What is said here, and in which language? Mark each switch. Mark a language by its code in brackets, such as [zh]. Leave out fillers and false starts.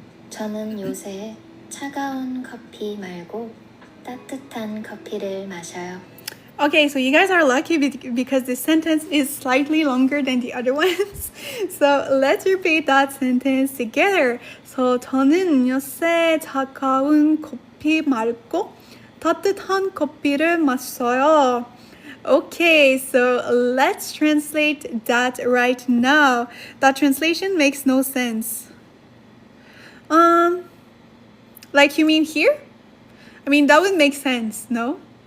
[ko] 저는 요새 차가운 커피 말고 따뜻한 커피를 마셔요. [en] Okay, so you guys are lucky because this sentence is slightly longer than the other ones. So let's repeat that sentence together. [ko] So 저는 요새 차가운 커피 말고 따뜻한 커피를 마셔요. [en] Okay, so let's translate that right now. That translation makes no sense. Like you mean here? I mean, that would make sense, no?